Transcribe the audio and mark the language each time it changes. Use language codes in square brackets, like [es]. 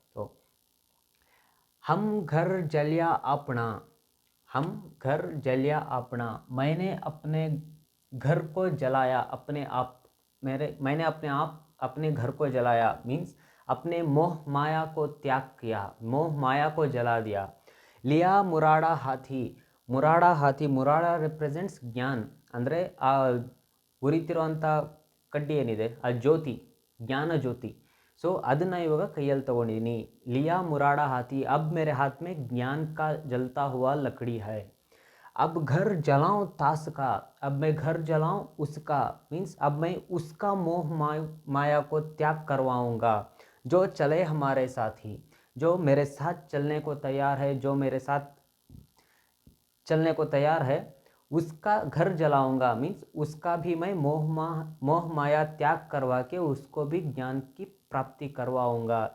[hi] तो हम घर जलिया अपना, हम घर जलिया अपना, मैंने अपने घर को जलाया, अपने आप, मैंने अपने आप अपने घर को जलाया मीन्स अपने मोह माया को त्याग किया, मोह माया को जला दिया. लिया मुराड़ा हाथी, मुराड़ा हाथी, मुराड़ा रिप्रेजेंट्स ज्ञान. [kn] ಅಂದರೆ ಆ ಉರಿತಿರುವಂಥ ಕಡ್ಡಿ ಏನಿದೆ, ಆ ಜ್ಯೋತಿ, ಜ್ಞಾನ ಜ್ಯೋತಿ. ಸೊ ಅದನ್ನು ಇವಾಗ ಕೈಯಲ್ಲಿ ತೊಗೊಂಡಿದ್ದೀನಿ. [hi] लिया मुराड़ा हाथी, अब मेरे हाथ में ज्ञान का जलता हुआ लकड़ी है. अब घर जलाऊं तास का, अब मैं घर जलाऊं उसका मीन्स अब मैं उसका मोह माया को त्याग करवाऊंगा. जो चले हमारे साथी, जो मेरे साथ चलने को तैयार है, जो मेरे साथ चलने को तैयार है, उसका घर जलाऊंगा मीन्स उसका भी मैं मोह माया त्याग करवा के उसको भी ज्ञान की प्राप्ति करवाऊंगा.